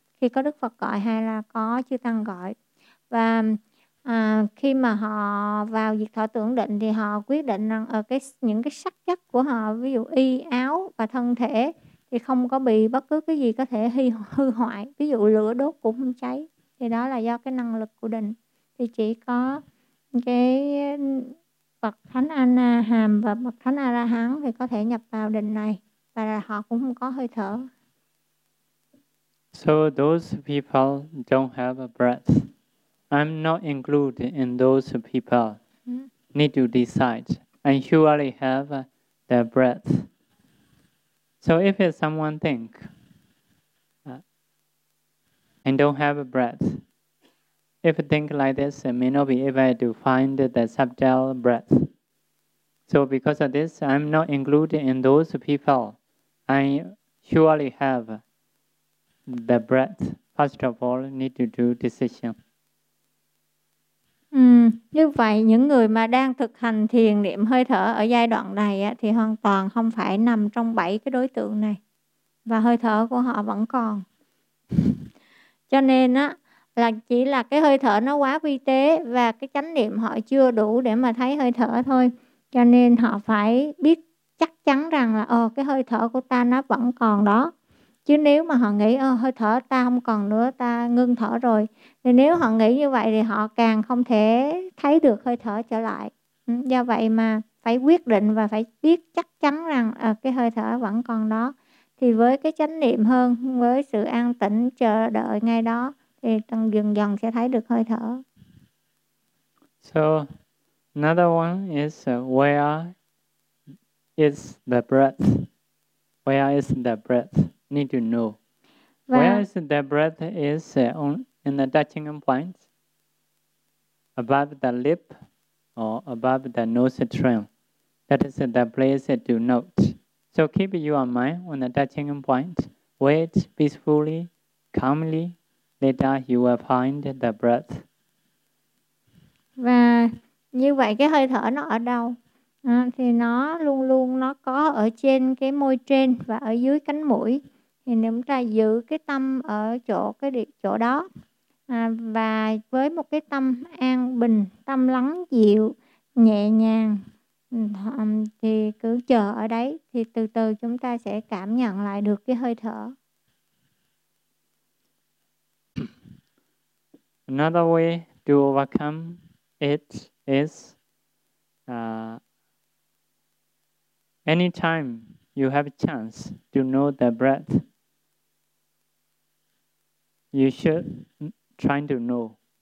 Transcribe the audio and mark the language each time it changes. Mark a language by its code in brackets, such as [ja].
[vi] Khi có Đức Phật gọi hay là có Chư Tăng gọi. Và khi mà họ vào diệt thọ tưởng định thì họ quyết định rằng những cái sắc chất của họ, ví dụ y, áo và thân thể thì không có bị bất cứ cái gì có thể hư hoại. Ví dụ lửa đốt cũng không cháy. Thì đó là do cái năng lực của định. Thì chỉ có cái Bậc Thánh A-la-hán và Bậc Thánh A-la-hán thì có thể nhập vào định này. Và họ cũng không có hơi thở. [en] So those people don't have a breath. I'm not included in those people. Mm. Need to decide. I surely have the breath. So if someone think, and don't have a breath, if you think like this, I may not be able to find the subtle breath. So because of this, I'm not included in those people. I surely have the breath, first of all, need to do decision. [vi] Như vậy những người mà đang thực hành thiền niệm hơi thở ở giai đoạn này á, thì hoàn toàn không phải nằm trong bảy cái đối tượng này và hơi thở của họ vẫn còn. Cho nên á, là chỉ là cái hơi thở nó quá vi tế và cái chánh niệm họ chưa đủ để mà thấy hơi thở thôi. Cho nên họ phải biết chắc chắn rằng là cái hơi thở của ta nó vẫn còn đó. Chứ nếu mà họ nghĩ hơi thở ta không còn nữa, ta ngưng thở rồi, thì nếu họ nghĩ như vậy thì họ càng không thể thấy được hơi thở trở lại. Do vậy mà phải quyết định và phải biết chắc chắn rằng cái hơi thở vẫn còn đó. Thì với cái chánh niệm hơn, với sự an tĩnh chờ đợi ngay đó, thì dần dần sẽ thấy được hơi thở. [en] So another one is where is the breath? Where is the breath? Need to know. [vi] Và [en] where is the breath is in the touching point? Above the lip or above the nose trail? That is the place to note. So keep your mind on the touching point. Wait peacefully, calmly. Later you will find the breath. [vi] Và như vậy cái hơi thở nó ở đâu? Thì nó luôn luôn nó có ở trên cái môi trên và ở dưới cánh mũi. Thì nếu chúng ta giữ cái tâm ở chỗ cái địa, chỗ đó và với một cái tâm an bình, tâm lắng dịu, nhẹ nhàng thì cứ chờ ở đấy, thì từ từ chúng ta sẽ cảm nhận lại được cái hơi thở. [en] Another way to overcome it is anytime you have a chance to know the breath, you should try to know.